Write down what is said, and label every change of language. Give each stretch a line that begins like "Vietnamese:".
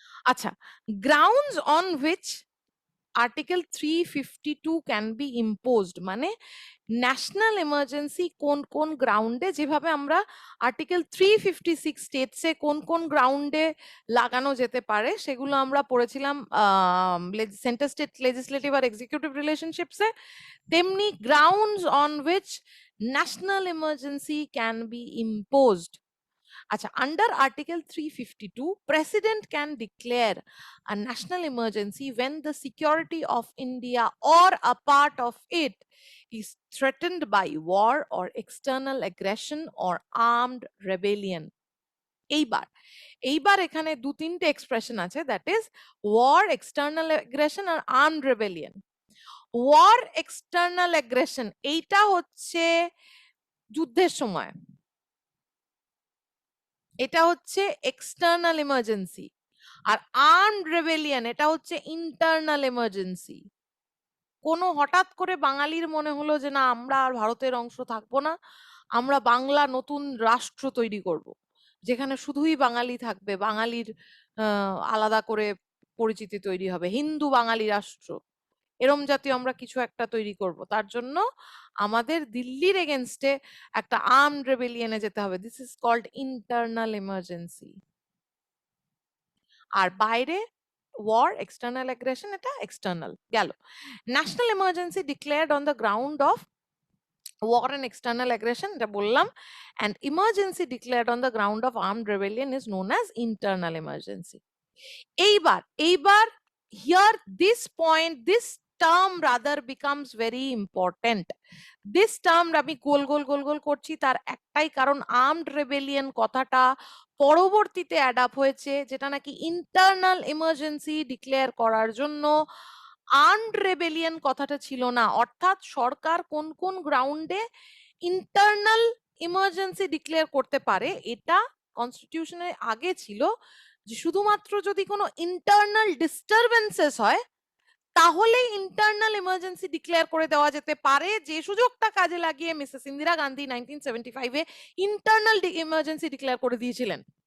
Bangla: আচ্ছা,
English: grounds on which article 352 can be imposed,
Bangla: মানে national emergency কোন কোন গ্রাউন্ডে, যেভাবে আমরা আর্টিকেল 356 স্টেটসে কোন কোন গ্রাউন্ডে লাগানো যেতে পারে সেগুলো আমরা পড়েছিলাম সেন্টার স্টেট লেজিসলেটিভ আর এক্সিকিউটিভ রিলেশনশিপসে, তেমনি
English: Grounds on which national emergency can be imposed. আচ্ছা, under Article 352, President can declare a national emergency when the security of India or a part of it is threatened by war or external aggression or armed rebellion।
Bangla: এইবার এখানে 2-3টে expression আছে,
English: that is
Bangla: war, external aggression আর armed rebellion. War, external aggression, এইটা হচ্ছে যুদ্ধের সময়, এটা হচ্ছে external emergency, আর armed rebellion এটা হচ্ছে ইন্টারনাল এমার্জেন্সি। কোনো হঠাৎ করে বাঙালির মনে হলো যে না আমরা আর ভারতের অংশ থাকবো না, আমরা বাংলা নতুন রাষ্ট্র তৈরি করব, যেখানে শুধুই বাঙালি থাকবে, বাঙালির আলাদা করে পরিচিতি তৈরি হবে, হিন্দু বাঙালি রাষ্ট্র, এরম জাতীয় আমরা কিছু একটা তৈরি করব। তার জন্য আমাদের দিল্লির এগেনস্টে একটা আর্মড রেবেলিয়নে যেতে হবে।
English: This is called internal emergency.
Bangla: আর বাইরে
English: war, external aggression,
Bangla: এটা এক্সটার্নাল গেল।
English: national emergency declared on the ground of war and external aggression,
Bangla: এটা বললাম,
English: and emergency declared on the ground of armed rebellion is known as internal emergency. এইবার here this point, this term rather becomes very important. This term
Bangla: আমি গোল গোল গোল গোল করছি তার একটাই কারণ, armed rebellion কথাটা পরবর্তীতে অ্যাডাপ হয়েছে, যেটা নাকি ইন্টারনাল এমার্জেন্সি ডিক্লেয়ার করার জন্য। আর্মড রেবেলিয়ন কথাটা ছিল না, অর্থাৎ সরকার কোন কোন গ্রাউন্ডে ইন্টারনাল ইমার্জেন্সি ডিক্লেয়ার করতে পারে, এটা কনস্টিটিউশনের আগে ছিল যে শুধুমাত্র যদি কোনো ইন্টারনাল ডিস্টারবেন্সেস হয় তাহলে ইন্টারনাল এমার্জেন্সি ডিক্লেয়ার করে দেওয়া যেতে পারে, যে সুযোগটা কাজে লাগিয়ে Mrs Indira Gandhi 1975-এ internal emergency declare করে দিয়েছিলেন।